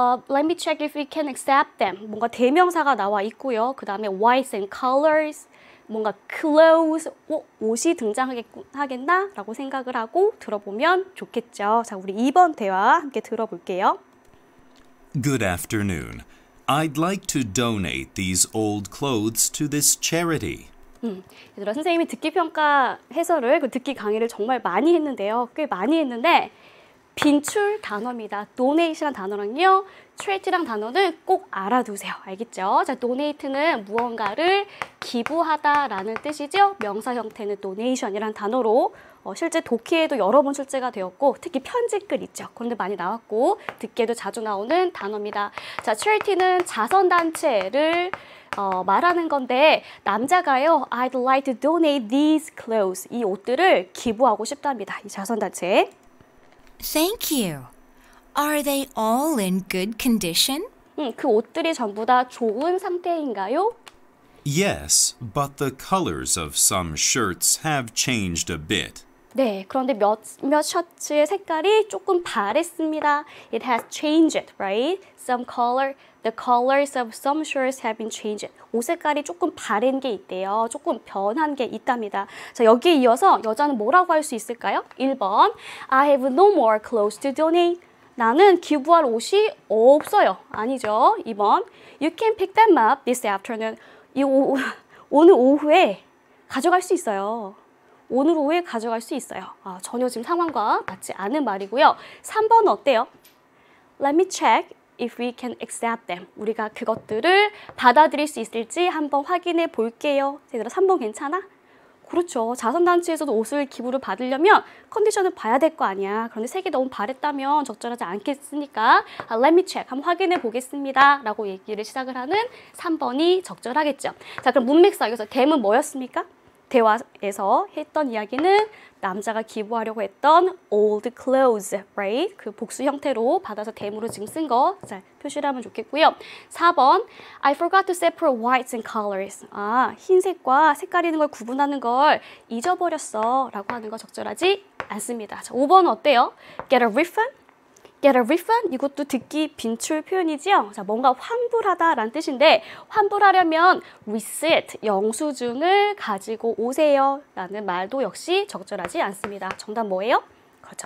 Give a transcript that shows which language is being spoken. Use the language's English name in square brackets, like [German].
[English] let me check if we can accept them. [Korean] 뭔가 대명사가 나와 있고요. 그 다음에 [English] whites and colors, [Korean] 뭔가 clothes, 옷이 등장하겠나? 라고 생각을 하고 들어보면 좋겠죠. 자, 우리 2번 대화 함께 들어볼게요. [English] Good afternoon. I'd like to donate these old clothes to this charity. [Korean] 얘들아, 선생님이 듣기평가 해설을, 그 듣기 강의를 정말 많이 했는데요. 꽤 많이 했는데 빈출 단어입니다. donate란 단어랑요, charity랑 단어는 꼭 알아두세요. 알겠죠? 자, donate는 무언가를 기부하다라는 뜻이죠. 명사 형태는 donation이란 단어로 실제 독해에도 여러 번 출제가 되었고, 특히 편집글 있죠. 그런데 많이 나왔고, 듣기에도 자주 나오는 단어입니다. 자, charity는 자선단체를 말하는 건데, 남자가요, [English] I'd like to donate these clothes. [Korean] 이 옷들을 기부하고 싶답니다. 이 자선단체에. [English] Thank you. Are they all in good condition? [Korean] 그 옷들이 전부 다 좋은 상태인가요? [English] Yes, but the colors of some shirts have changed a bit. [Korean] 네, 그런데 몇 셔츠의 색깔이 조금 바랬습니다. [English] It has changed, right? The colors of some shirts have been changed. [Korean] 옷 색깔이 조금 바랜 게 있대요. 조금 변한 게 있답니다. 자, 여기에 이어서 여자는 뭐라고 할 수 있을까요? [English] 1번, I have no more clothes to donate. [Korean] 나는 기부할 옷이 없어요. 아니죠. [English] 2번, You can pick them up this afternoon. [Korean] 오늘 오후에 가져갈 수 있어요. 오늘 오후에 가져갈 수 있어요. 전혀 지금 상황과 맞지 않은 말이고요. 3번은 어때요? [English] Let me check if we can accept them. [Korean] 우리가 그것들을 받아들일 수 있을지 한번 확인해 볼게요. 얘들아, 3번 괜찮아? 그렇죠. 자선단체에서도 옷을 기부를 받으려면 컨디션을 봐야 될 거 아니야. 그런데 색이 너무 바랬다면 적절하지 않겠으니까 [English] let me check, [Korean] 한번 확인해 보겠습니다. 라고 얘기를 시작을 하는 3번이 적절하겠죠. 자, 그럼 문맥상 여기서 대문 뭐였습니까? 대화에서 했던 이야기는 남자가 기부하려고 했던 [English] old clothes, right? [Korean] 그 복수 형태로 받아서 대무로 지금 쓴 거 잘 표시를 하면 좋겠고요. [English] 4번, I forgot to separate whites and colors. [Korean] 흰색과 색깔 있는 걸 구분하는 걸 잊어버렸어 라고 하는 거 적절하지 않습니다. 자, 5번은 어때요? [English] Get a refund? Get a refund? [Korean] 이것도 듣기 빈출 표현이죠. 자, 뭔가 환불하다라는 뜻인데, 환불하려면 receipt, 영수증을 가지고 오세요 라는 말도 역시 적절하지 않습니다. 정답 뭐예요? 그렇죠.